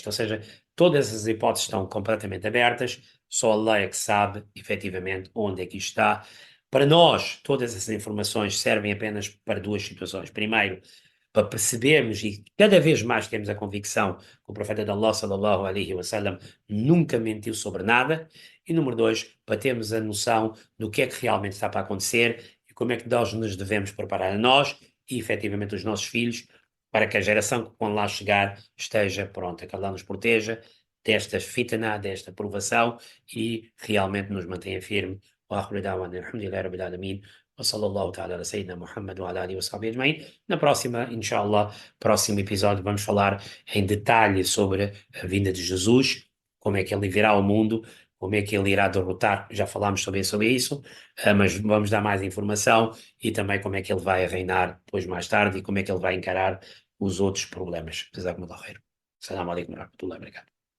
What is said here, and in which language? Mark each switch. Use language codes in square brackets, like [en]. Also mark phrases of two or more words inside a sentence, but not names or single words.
[pt] Ou seja, todas as hipóteses estão completamente abertas, só Allah é que sabe, efetivamente, onde é que isto está. Para nós, todas essas informações servem apenas para duas situações. Primeiro, para percebermos e cada vez mais temos a convicção que o profeta de Allah, [ar] صلى الله عليه وسلم, [pt] nunca mentiu sobre nada. E número dois, para termos a noção do que é que realmente está para acontecer e como é que nós nos devemos preparar a nós e efetivamente os nossos filhos para que a geração que quando lá chegar esteja pronta, que Allah nos proteja desta fitna, desta provação e realmente nos mantenha firme. [ar] وآخر دعوانا الحمد لله رب العالمين وصلى الله تعالى على سيدنا محمد وعلى آله وصحبه أجمعين. [pt] Na próxima, inshallah, próximo episódio, vamos falar em detalhe sobre a vinda de Jesus, como é que ele virá ao mundo, como é que ele irá derrotar, já falámos sobre isso, mas vamos dar mais informação e também como é que ele vai reinar depois mais tarde e como é que ele vai encarar os outros problemas. [ar] جزاكم الله خير. السلام عليكم ورحمة الله وبركاته.